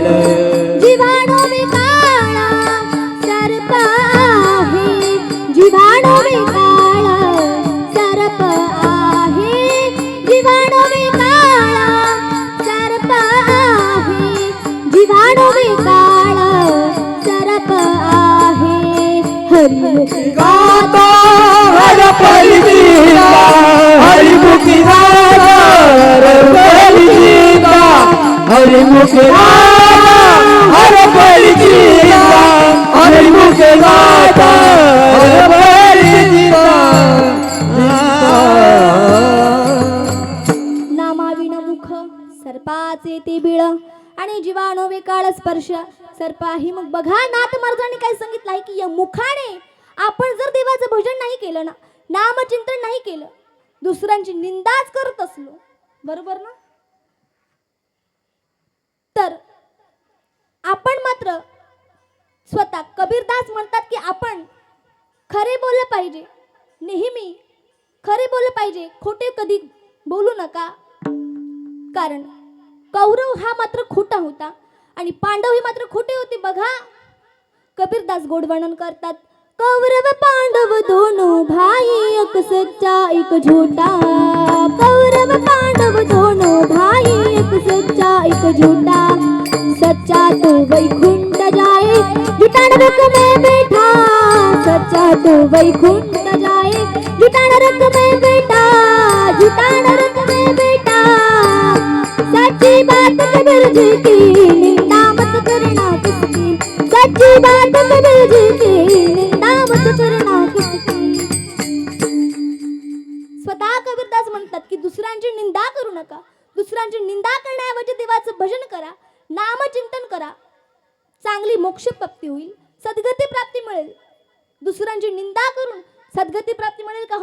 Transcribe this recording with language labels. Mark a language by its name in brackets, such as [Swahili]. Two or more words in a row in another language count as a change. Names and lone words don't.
[Marathi] जीवाणू विकाळा सर्प आहे, जीवाणू विकाळा सर्प आहे, जीवाणू विकाळा सर्प आहे, जीवाणू विकाळा सर्प आहे. हरिमुखी गाता हर परिचिता, हरिमुखी गाता हर परिचिता, हरिमुखी गाता हर परिचिता, हरिमुखी गाता हर परिचिता. नामाविण मुख सर्पाचे ते बिळ आणि जीवाणू विकाळ स्पर्श सर्प आहे. मग बघा नाथ महाराजांनी काय सांगितलं आहे की या मुखाने आपण जर देवाचं भजन नाही केलं ना, नामचिंतन नाही केलं, दुसऱ्यांची निंदाच करत असलो, बरोबर ना, तर आपण मात्र स्वतः कबीरदास म्हणतात की आपण खरे बोललं पाहिजे, नेहमी खरे बोललं पाहिजे, खोटे कधी बोलू नका. कारण कौरव हा मात्र खोटा होता आणि पांडव ही मात्र खोटे होते. बघा कबीरदास गोड वर्णन करतात. [Hindi] कौरव पांडव दोनों भाई, एक सच्चा एक झूठा, कौरव पांडव दोनों भाई, एक सच्चा एक झूठा, सच्चा तो वैकुंठ जाए झूठा नरक में बैठा, सच्चा तो वैकुंठ जाए झूठा नरक में बैठा, झूठा नरक में बैठा. सच्ची बात कबीर जी की निंदा मत करना किसकी, सच्ची बात कबीर जी की निंदा मत करना किसकी. [Marathi] स्वतः कबीरदास म्हणतात की दुसऱ्यांची निंदा करू नका, दुसऱ्यांची निंदा करण्याऐवजी देवाचं भजन करा, नामचिंतन करा, चांगली मोक्ष प्राप्ती होईल, सद्गती प्राप्ती मिळेल. दुसऱ्यांची निंदा करून सद्गती प्राप्ती मिळेल का?